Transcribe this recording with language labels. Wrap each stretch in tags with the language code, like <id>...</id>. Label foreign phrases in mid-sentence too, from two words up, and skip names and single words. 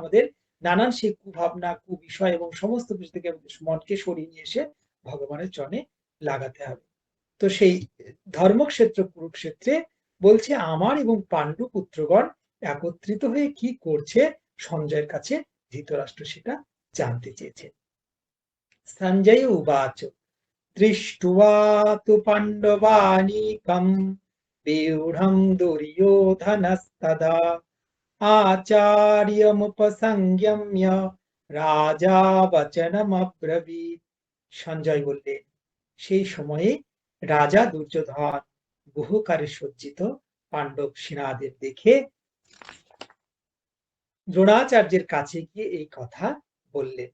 <bn>আমাদের নানান সেই কুভাবনা, কুবিষয় এবং সমস্ত কিছু থেকে মনকে সরিয়ে নিয়ে এসে ভগবানের চরণে লাগাতে হবে। তো সেই ধর্মক্ষেত্র কুরুক্ষেত্রে বলছে আমার এবং পাণ্ডু পুত্রগণ একত্রিত হয়ে কি করছে সঞ্জয়ের কাছে ধৃতরাষ্ট্র সেটা জানতে চেয়েছে।</bn> <sa>সঞ্জয় উবাচ দৃष्ट्वा तु पाण्डवानीकं व्यूঢ়ं दुर्योधनस्तदा आचार्यमुपसंयम्य রাজা বচনমব্রবীৎ।</sa> <bn>সঞ্জয় বললেন, সেই সময়ে রাজা দুর্যোধন বহুকারে সজ্জিত পাণ্ডব সেনাদের দেখে দ্রোণাচার্যের কাছে গিয়ে এই কথা বললেন।</bn>